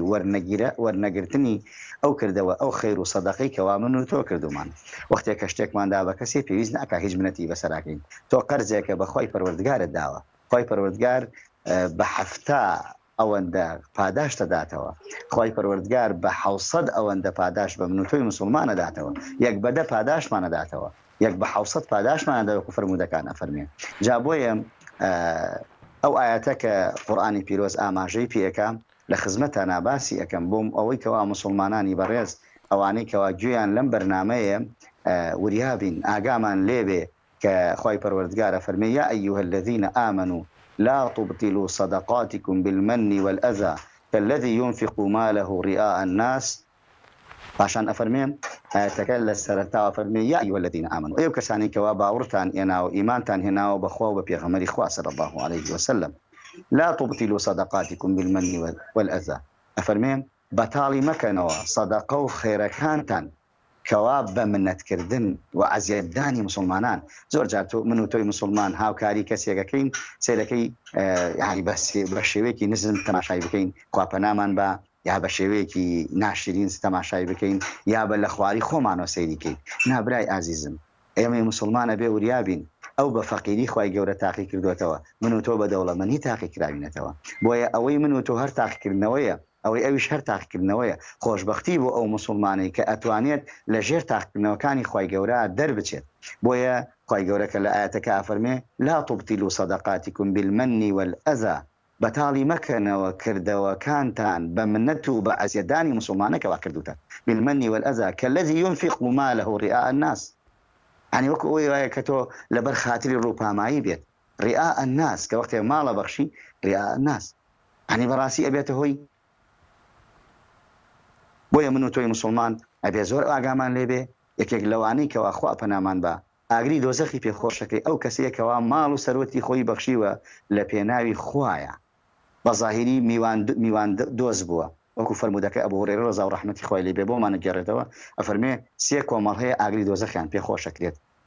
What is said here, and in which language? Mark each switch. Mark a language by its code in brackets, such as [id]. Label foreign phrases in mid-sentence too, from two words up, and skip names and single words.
[ckb] وەرنەگرتنی ئەو کردەوە ئەو خێر و سەدەقەی کەوا من و تۆ کردومان وەختێک کە شتێکماندا بە کەسێ پێویست ناکا هیچ منەتی بەسەراکەین تۆ قەرزێکە بە خۆی پەروەردگارت داوە خۆی پەروەردگار بە هەفتە ئەوەندە پاداش دەداتەوە خۆی پەروەردگار بە 600 ئەوەندە پاداش بە من و تۆی مسلمانە داتەوە یەک بەدە پاداشمانە داتەوە یەک بە 600 پاداشمانەدەوە فەرمودەکان ئەفەرمێ جا بۆیە ئەو ئاەتە کە قورآانی پیرۆز ئاماژەی پێەکە لە خزمەتە ناباسی ئەەکەم بۆم ئەوەی کەوا مسلمانانی بەڕێز ئەوانەی کەوا گوێیان لەم بەرنامەیە وریابین ئاگامان لێبێ کە خۆی پەروەردگارە فەرمێ [ar] یا ئەیها الذین آمنوا لا تبطلوا صدقاتكم بالمن والأذى كالذي ينفق ماله رئاء الناس [ckb] پاشان ئەفەرمێم ئاەتەکە لە سەرەتاوە فەرمێ [ar] یا ئەیها الذین [ckb] آمنوا ئێوە کەسانی کەوا باوەڕتان هێناوە ئیمانتان هێناوە بەخوا و بە پێغەمبەری خوا [ar] صلی الله عليه وسلم لا تبطلوا صدقاتكم بالمن والأذى [ckb] ئەفەرمێم بەتاڵی مەکەنەوە سەدەقە و خێرەکانتان کەوا بە منەتکردن و عەزیەتدانی مسلمانان زۆر جار من و تۆی مسلمان هاوکاری کەسێکەکەین سیرەکەی یعنی بە شێوەیەکی نزم تەماشای بکەین خواپەنامان بە یا بە شێوەیەکی ناشرین تەماشای بکەین یا بە لە خواری خۆمانەوە سەیریکەین نابرای ئازیزم ئێمە مسلمانە بێ وریابین ئەو بە فەقیری خوای گەورە تاقی کردوێتەوە من و تۆ بە دەوڵەمەندی تاقی کراوینەتەوە بۆیە ئەوەی من و تۆ هەر تاقیکردنەوەیە ئەوەی ئەویش هەر تاقیکردنەوەیە خۆشببختی بۆ ئەو مسلمانەی کە ئەتوانێت لە ژێر تاقیکردنەوەکانی خوای گەورە دەربچێت بۆیە خوای گەورەکە لە ئاەتەکە ئەفەرمێ [ar] لا تبطلوا صدقاتكم بالمن والأذى [ckb] بەتاڵی مەکەنەوە کردەوەکانتان بە منەت و بە عەزیەتدانی مسلمانەکەوا کردوتە [ar] بالمن والأذى كالذي ينفق ماله رئاء الناس [ckb] يعني وەکو ئەوەی وایە کە تۆ لەبەر خاتری ڕووپامایی بێت [ar] رئاء الناس [ckb] کە وەختێ ماڵە بەخشی [ar] رئاء الناس [ckb] يعني بەڕاستی ئەبێتە هۆی بۆیە من و تۆی مسلمان ئەبێ زۆر ئاگامان لێبێ یەکێک لەوانەی کەوا خوا پەنامان بە ئاگری دۆزەخی پێخۆشەکەی ئەو کەسەیەکەوە ماڵ و سەرۆتی خۆی بەخشیوە لە پێناوی خوایە بە ظاهری میوان دۆز بووە وەکو فەرمودەکە ئەبوو هورەیرە ڕەزا و ڕەحمەتی خوای لێ بێ بۆمانە گەڕێتەوە ئەفەرمێ سێ کۆمەڵ هەیە ئاگری دۆزەخیان پێخۆشەکرێت لە